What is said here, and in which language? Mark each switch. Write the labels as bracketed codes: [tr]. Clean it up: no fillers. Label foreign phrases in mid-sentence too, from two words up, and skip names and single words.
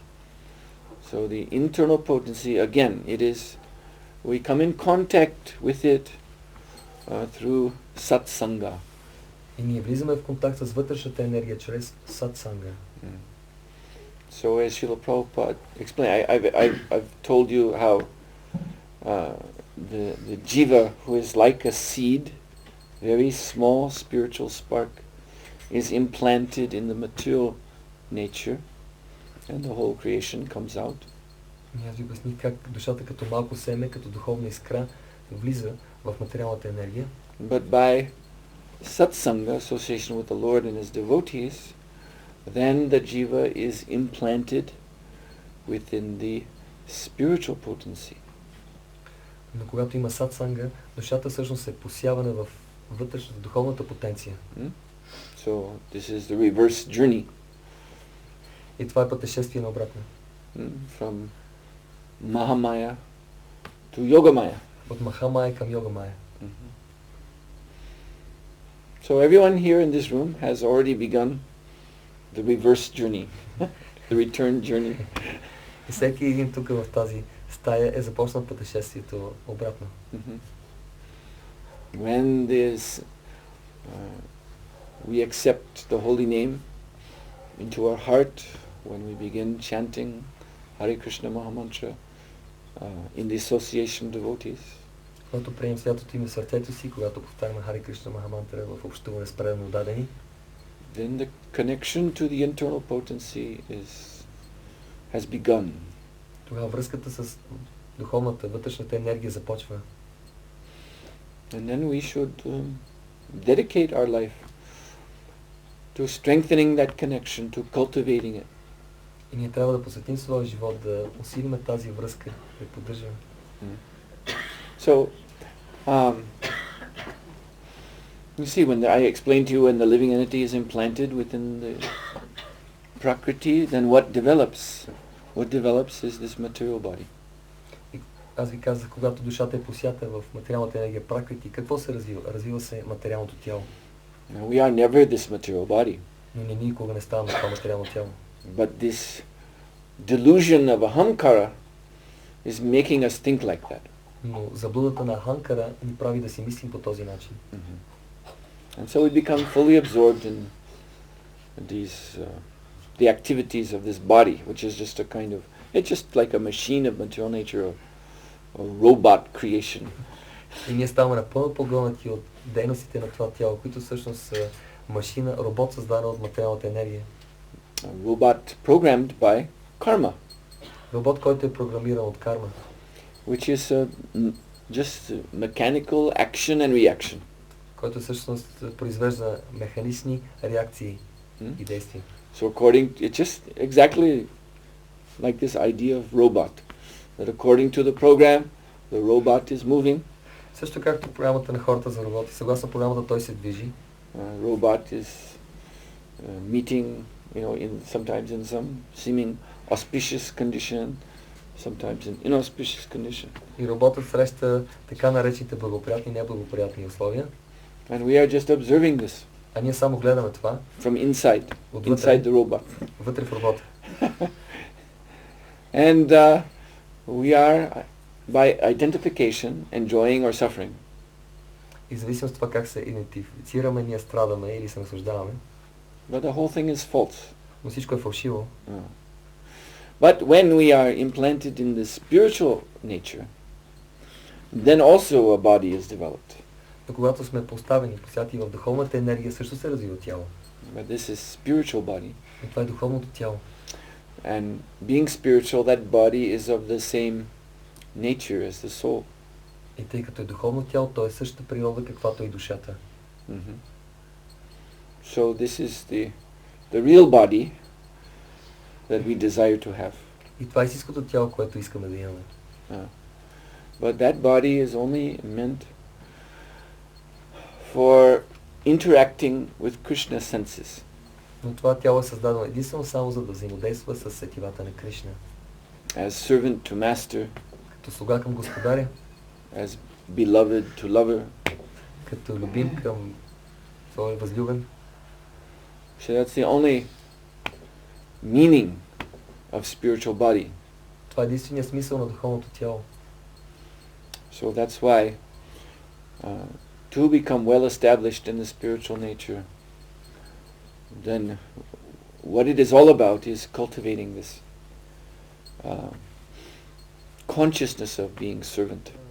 [en] So the internal potency, again, it is, we come in contact with it through satsanga. [bg] И ние влизаме в контакт с вътрешната енергия чрез сатсанга. [en] So as Srila Prabhupada explained, I've told you how the jiva, who is like a seed, very small spiritual spark, is implanted in the material nature, and the whole creation comes out. [bg] Аз ви обясних как душата като малко семе, като духовна искра, влиза в материалната енергия. [en] But by satsanga, association with the Lord and His devotees, then the jiva is implanted within the spiritual potency. [bg] Но когато има сатсанга, душата всъщност е посявана в вътрешната духовната потенция. [en] So this is the reverse journey. [bg] И това е пътешествие наобратно. [en] From Mahamaya to Yogamaya. [bg] От Махамая към Йогамая. [en] So everyone here in this room has already begun the reverse journey, the return journey. [bg] И всеки един тук в тази стая е започнал пътешествието обратно. [en] When we accept the holy name into our heart, when we begin chanting Hare Krishna Mahamantra in the association of devotees, [bg] когато приемем святото име в сърцето си, когато повтаряме Харе Кришна Махамантра в общуване с предано дадени, [en] then the connection to the internal potency has begun. [bg] Тогава връзката с духовната, вътрешната енергия започва. [en] And then we should dedicate our life to strengthening that connection, to cultivating it. [bg] И ние трябва да посветим своя живот, да усилиме тази връзка, да я поддържаме. [en] So, you see, when I explained to you when the living entity is implanted within the Prakriti, then what develops? What develops is this material body. [bg] Аз ви казах, когато душата е посята в материалната енергия Пракрати, какво се развива? Развива се материалното тяло. [en] Now, we are never this material body. [bg] Но ние никога не ставаме това материално тяло. [en] But this delusion of ahamkara is making us think like that. [bg] Но заблудата на Аханкара ни прави да си мислим по този начин. [en] And so we become fully absorbed in these the activities of this body, which is just a kind of, it's just like a machine of material nature, a robot creation. [bg] И ние ставаме напълно погълнати от дейностите на това тяло, които всъщност са машина, робот, създадена от материалната енергия. [en] A robot programmed by karma. [bg] Робот, който е програмиран от карма. [en] Which is just mechanical action and reaction. [bg] Който всъщност произвежда механични реакции и действия. [en] So it's just exactly like this idea of robot. That according to the program, the robot is moving. [bg] Също както програмата на хората за роботи. Съгласно програмата той се движи. [en] Robot is meeting, sometimes in some seeming auspicious condition, sometimes in inauspicious condition. [bg] И роботът среща така наречените благоприятни и неблагоприятни условия. [en] And we are just observing this. [bg] А ние само гледаме това. [en] From inside the robot. [bg] Вътре в робота. [en] And we are, by identification, enjoying or suffering. [bg] И зависимо от това как се идентифицираме, ние страдаме или се наслаждаваме. [en] But the whole thing is false. [bg] Но всичко е фалшиво. [en] But when we are implanted in the spiritual nature, then also a body is developed. [bg] Но когато сме поставени, посяти в духовната енергия, също се развива тяло. [en] But this is spiritual body. [bg] И това е духовното тяло. [en] And being spiritual, that body is of the same nature as the soul. [bg] И тъй като е духовно тяло, то е същата природа, каквато е и душата. [en] So this is the real body that we desire to have. [bg] И това е истинското тяло, което искаме да имаме. [en] But that body is only meant for interacting with Krishna's senses. [bg] Но това тяло е създадено единствено само за да взаимодейства с сетивата на Кришна. [en] As servant to master. [bg] Като слуга към господаря. [en] As beloved to lover. [bg] Като любим към своя възлюбен. [en] So that's the only meaning of spiritual body. [bg] Това е единственият смисъл на духовното тяло. [en] So that's why to become well established in the spiritual nature, then what it is all about is cultivating this consciousness of being servant.